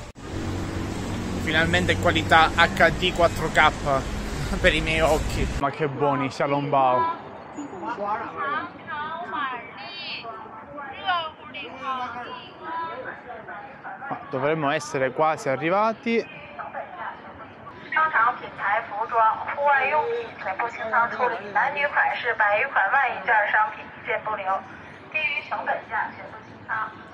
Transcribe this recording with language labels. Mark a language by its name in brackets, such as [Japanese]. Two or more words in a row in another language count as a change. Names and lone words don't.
[Italian] Finalmente qualità HD 4K per i miei occhi. Ma che buoni, Xiaolongbao. Ma dovremmo essere quasi arrivati. [Chinese] 商场品牌服装、户外用品全部清仓处理，男女款式、百余款万一件商品一件不留，低于成本价全部清仓。